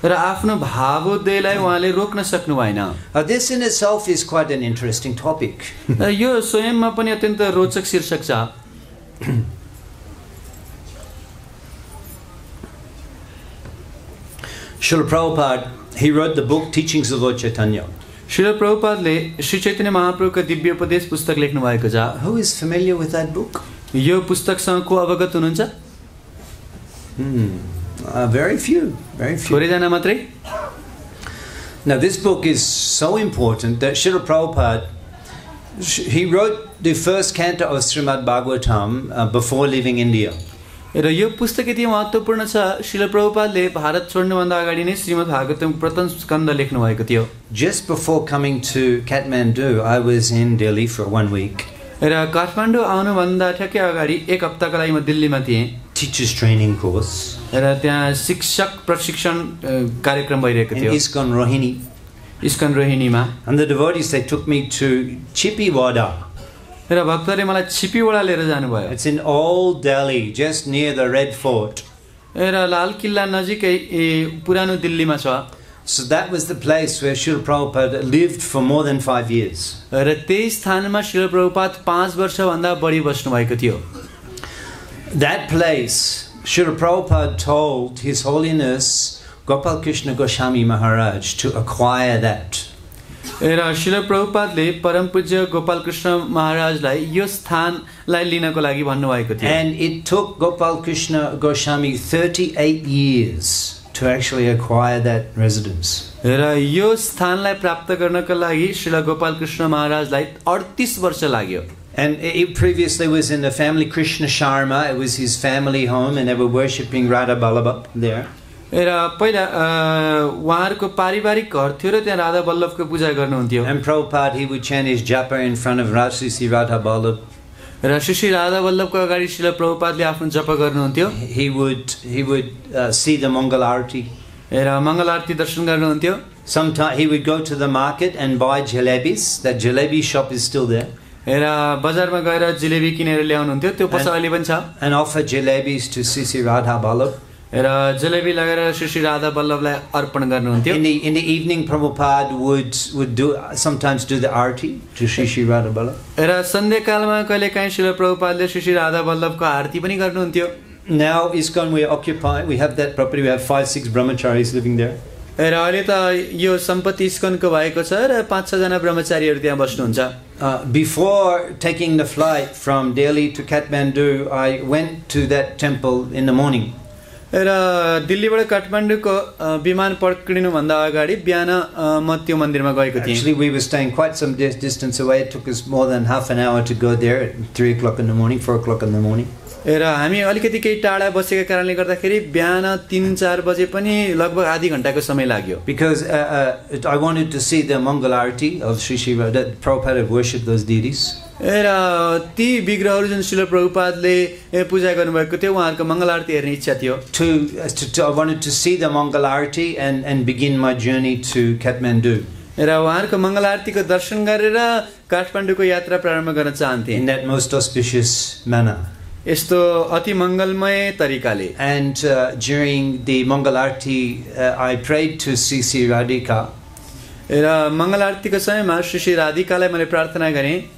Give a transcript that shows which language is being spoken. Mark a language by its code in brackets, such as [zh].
[ne] र आफ्नो भावोदयलाई उहाँले रोक्न सक्नु भएन। [en] This in itself is quite an interesting topic. [ne] यो स्वयंमा पनि अत्यन्त रोचक शीर्षक छ। [en] Srila Prabhupada, he wrote the book Teachings of Lord Chaitanya. [ne] Srila प्रभुपादले Shri Chaitanya महाप्रभुको दिव्य उपदेश पुस्तक लेख्नु भएको छ। [en] Who is familiar with that book? [ne] यो पुस्तकसँग को अवगत हुनुहुन्छ? [en] Very few. [ne] थोरै जना मात्रै। [en] Now this book is so important that Srila Prabhupada, he wrote the first canto of Srimad Bhagavatam before leaving India. [ne] र यो पुस्तक यति महत्त्वपूर्ण छ, श्रील प्रभुपादले भारत छोड्नुभन्दा अगाडि नै श्रीमद् भागवतमको प्रथम स्कन्द लेख्नु भएको थियो। [en] Just before coming to Kathmandu, I was in Delhi for 1 week. [ne] र काठमाडौँ आउनुभन्दा ठ्याक्कै अगाडि एक हप्ताका लागि म दिल्लीमा थिएँ। [en] Teachers training course. [ne] र त्यहाँ शिक्षक प्रशिक्षण कार्यक्रम भइरहेको थियो। [en] ISKCON Rohini. [ne] ISKCON रोहिणीमा। [en] And the devotees, they took me to Chippiwada. [ne] र भक्तले मलाई छिपीवडा लिएर जानुभयो। [en] It's in old Delhi, just near the Red Fort. [ne] र लाल किल्ला नजिकै पुरानो दिल्लीमा छ। [en] So that was the place where Srila Prabhupada lived for more than 5 years. [ne] र त्यही स्थानमा श्रील प्रभुपाद 5 वर्षभन्दा बढी बस्नु भएको थियो। [en] That place, Srila Prabhupada told His Holiness Gopal Krishna Goswami Maharaj to acquire that. [ne] र श्रील प्रभुपादले परम पूज्य गोपाल कृष्ण महाराजलाई यो स्थानलाई लिनको लागि भन्नुभएको थियो। [en] And it took Gopal Krishna Goswami 38 years to actually acquire that residence. [ne] र यो स्थानलाई प्राप्त गर्नको लागि श्रील गोपाल कृष्ण महाराजलाई 38 वर्ष लाग्यो। [en] And it previously was in the family Krishna Sharma. It was his family home, and they were worshipping Radha Vallabha there. [ne] र पहिला उहाँहरुको पारिवारिक घर थियो र त्यहाँ राधा वल्लभको पूजा गर्नुहुन्थ्यो। [en] And Prabhupada, he would chant his japa in front of Sri Radha Vallabha. [ne] र श्री राधा वल्लभको अगाडि श्रील प्रभुपादले आफ्नो जप गर्नुहुन्थ्यो। [en] He would see the Mangal Arati. [ne] र मंगल आरती दर्शन गर्नुहुन्थ्यो। [en] Sometimes he would go to the market and buy jalebis. That jalebi shop is still there. [ne] र बजारमा गएर जिलेबी किनेर ल्याउनुहुन्थ्यो, त्यो पसलले पनि छ। [en] And offer jalebis to Sri Radha Vallabha. [ne] र जलेबी लगाएर श्री राधा वल्लभलाई अर्पण गर्नुहुन्थ्यो। [en] In the evening, Prabhupada would sometimes do the arati to Sri Radha Vallabha. [ne] र सन्ध्याकालमा कहिलेकाहीँ श्री प्रभुपादले श्री राधा वल्लभको आरती पनि गर्नुहुन्थ्यो। [en] Now ISKCON, we have that property. We have 5-6 brahmacharis living there. [ne] र अहिले त यो सम्पत्ति इस्कनको भएको छ र 5-6 जना ब्रह्मचारीहरू त्यहाँ बस्नुहुन्छ। [en] Before taking the flight from Delhi to Kathmandu, I went to that temple in the morning. [ne] र दिल्लीबाट काठमाडौँको विमान पक्रिनुभन्दा अगाडि बिहान म त्यो मन्दिरमा गएको थिएँ। [en] Actually, we were staying quite some distance away. It took us more than half an hour to go there at 3 o'clock in the morning, 4 o'clock in the morning. [ne] र हामी अलिकति केही टाढा बसेका कारणले गर्दाखेरि बिहान 3-4 बजे पनि लगभग आधी घण्टाको समय लाग्यो। [en] Because I wanted to see the Mangalarti of Sri Shiva, that Prabhupada had worshipped those deities. [ne] र ती विग्रहहरू जुन श्रील प्रभुपादले पूजा गर्नुभएको थियो उहाँहरूको मङ्गल आरती हेर्ने इच्छा थियो। [en] I wanted to see the Mangalarti and begin my journey to Kathmandu. [ne] र उहाँहरूको मङ्गल आरतीको दर्शन गरेर काठमाडौँको यात्रा प्रारम्भ गर्न चाहन्थे। [en] In that most auspicious manner. [ne] यस्तो अति मङ्गलमय तरिकाले। [en] And during the Mangalarti, I prayed to Sri Radhika. [ne] र मङ्गल आरतीको समयमा श्री राधिकालाई मैले प्रार्थना गरेँ